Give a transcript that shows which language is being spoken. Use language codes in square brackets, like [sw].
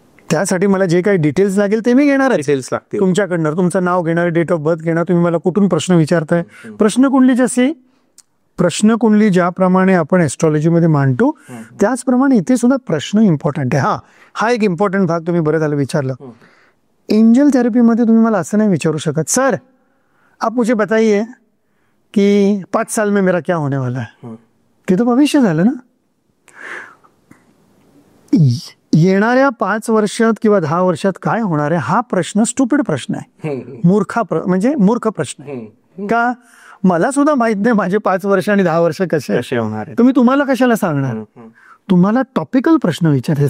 [mr] त्यासाठी मला जे काही डिटेल्स लागेल ते मी घेणार आहे डिटेल्स लागतील तुमच्याकडनं. तुमचं नाव घेणार, डेट ऑफ बर्थ घेणार, तुम्ही मला कुठून प्रश्न विचारताय. प्रश्नकुंडली जशी प्रश्नकुंडली ज्याप्रमाणे आपण ॲस्ट्रॉलॉजीमध्ये मांडतो त्याचप्रमाणे इथे सुद्धा प्रश्न इम्पॉर्टंट आहे. हा एक इम्पॉर्टंट भाग तुम्ही बरं झालं विचारलं. एंजल थेरपीमध्ये तुम्ही मला असं नाही विचारू शकत सर [hi] आप मुझे बताइए की 5 साल में मेरा क्या होने वाला है. [mr] ते तर भविष्य झालं ना. येणाऱ्या 5 वर्षात किंवा 10 वर्षात काय होणार आहे हा प्रश्न स्टुपिड प्रश्न आहे. म्हणजे मूर्ख प्रश्न आहे. का मला सुद्धा माहित नाही माझे 5 वर्ष आणि 10 वर्ष कसे होणार आहे. तुम्ही तुम्हाला कशाला सांगणार. तुम्हाला टॉपिकल प्रश्न विचारते.